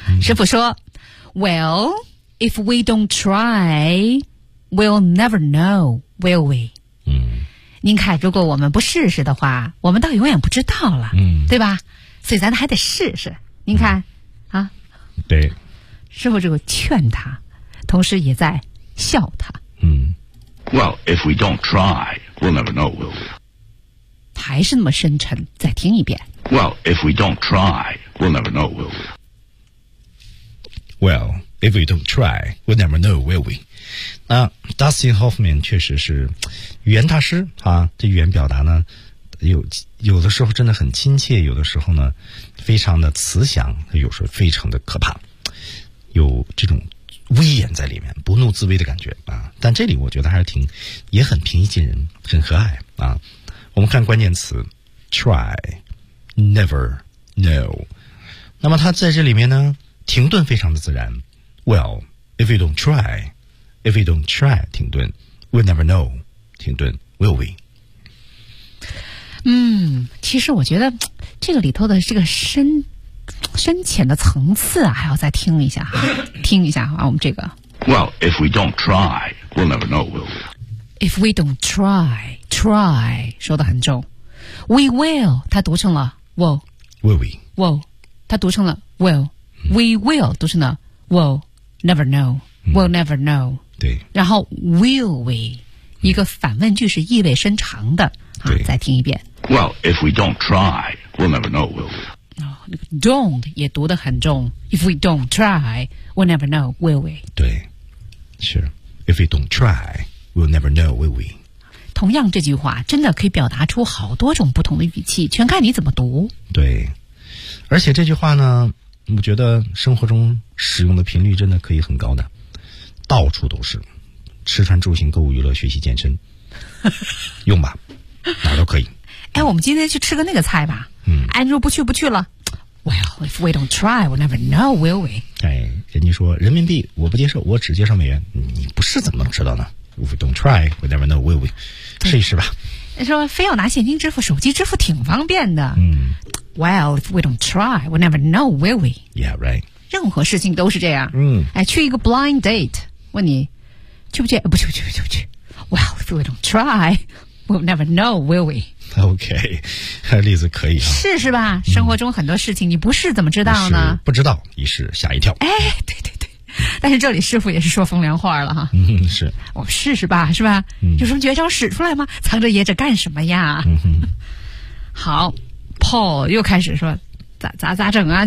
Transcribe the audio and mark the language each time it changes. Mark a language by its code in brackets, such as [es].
[zh] 师傅说 [en] ，Well, if we don't try, we'll never know, will we? 嗯， [zh] 您看，如果我们不试试的话，我们倒永远不知道了，嗯，对吧？所以咱还得试试。您看，啊，对。师傅这个劝他，同时也在笑他。嗯 [en] ，Well, if we don't try, we'll never know, will we? [zh] 还是那么深沉，再听一遍。 [en] Well, if we don't try, we'll never know, will we? Well, if we don't try, we'll never know, will we? [zh] 那 Dustin Hoffman 确实是语言大师啊，这语言表达呢，有的时候真的很亲切，有的时候呢，非常的慈祥，有时候非常的可怕。有这种威严在里面，不怒自威的感觉啊！但这里我觉得还是挺，也很平易近人，很和蔼啊。我们看关键词 ，try， never， know。那么它在这里面呢，停顿非常的自然。 [en] Well, if we don't try, if we don't try， 停顿 ，we'll never know， 停顿 ，will we？ [zh] 嗯，其实我觉得这个里头的这个深浅的层次啊，还要再听一下哈，听一下啊，我们这个。 [en] Well, if we don't try, we'll never know, will we? If we don't try, try 说得很重。 We will， [zh] 它读成了 will。 [en] Will we? Will， [zh] 它读成了 [en] will。We will [zh] 读成了 [en] will， never know， will never know。 [zh] 对。然后 [en] will we [zh] 一个反问句是意味深长的啊，再听一遍。 [en] Well, if we don't try, we'll never know, will we? [zh] Don't 也读得很重。 [en] If we don't try, we'll never know, will we? [zh] 对，是。 [en] If we don't try, we'll never know, will we? [zh] 同样这句话真的可以表达出好多种不同的语气，全看你怎么读。对，而且这句话呢，我觉得生活中使用的频率真的可以很高的，到处都是，吃穿住行购物娱乐学习健身，用吧，哪都可以。哎，我们今天去吃个那个菜吧。嗯，安住不去不去了。 [en] Well, if we don't try, we'll never know, will we? [zh] 哎，人家说人民币我不接受，我只接受美元。你不是怎么能知道呢 [en] ？If we don't try, we never know, will we? [zh] 试一试吧。说非要拿现金支付，手机支付挺方便的。嗯 [en] ，Well, if we don't try, we'll never know, will we? Yeah, right. [zh] 任何事情都是这样。嗯，哎，去一个 blind date， 问你去不去？不去，不去，不去，不去。 [en] Well, if we don't try, we'll never know, will we? [zh] OK， 例子可以啊。试试吧，生活中很多事情你不试怎么知道呢？不知道，一试吓一跳。哎，对对对，但是这里师傅也是说风凉话了哈。嗯，是。我们试试吧，是吧？嗯、有什么绝招使出来吗？藏着掖着干什么呀？嗯、好 ，Paul 又开始说，咋整啊？